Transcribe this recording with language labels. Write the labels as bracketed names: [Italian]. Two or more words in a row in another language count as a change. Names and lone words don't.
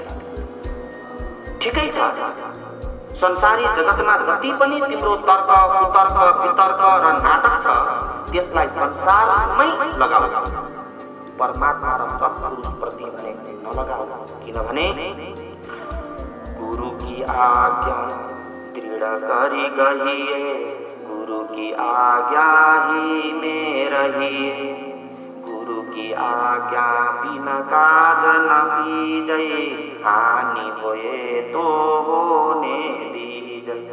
[Nepali] ठिकै छ, संसारी जगतमा जति पनि तिम्रो तर्क, कुतर्क, वितर्क र नाटक छ, त्यसलाई संसारमै लगाऊ। परमात्मा र सत्पुरुषप्रति भने नलगाऊ। [Hindi] किनभने गुरु की आज्ञा दृढ़ करी गहिए, गुरु की आज्ञा ही में रहिए, गुरु की की आज्ञा बिना काज न कीजै, हानि होए तो होने दीजै।